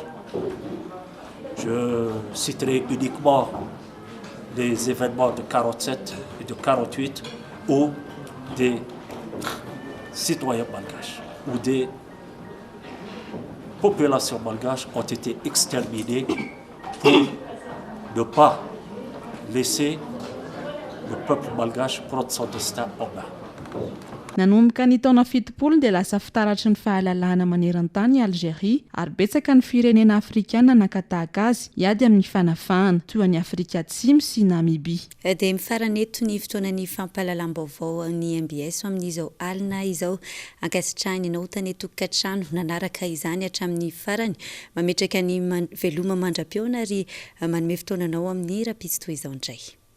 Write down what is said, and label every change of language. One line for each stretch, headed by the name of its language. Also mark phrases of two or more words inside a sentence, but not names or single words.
French: Je citerai uniquement les événements de 47 et de 48 où des citoyens malgaches ou des populations malgaches ont été exterminées pour ne pas laisser le peuple malgache prendre son destin en main.
Malagasy: Nanomboka ny taona 70 dia lasa fitaratry ny fahalalahana maneran-tany i Algérie ary betsaka ny firenena afrikana nakatahaka azy hiady amin'ny fanafahana toy ny Afrika Atsimo sy Namibia. Dia mifarana eto ny fotoanan'ny fampahalalam-baovao ny MBS amin'izao alina izao ankasitrahany ianao tany eto Katrano nanaraka izany hatramin'ny farany mametraka ny veloma mandra-peona ary manome fotoananao amin'ny rapitso toy izao indray.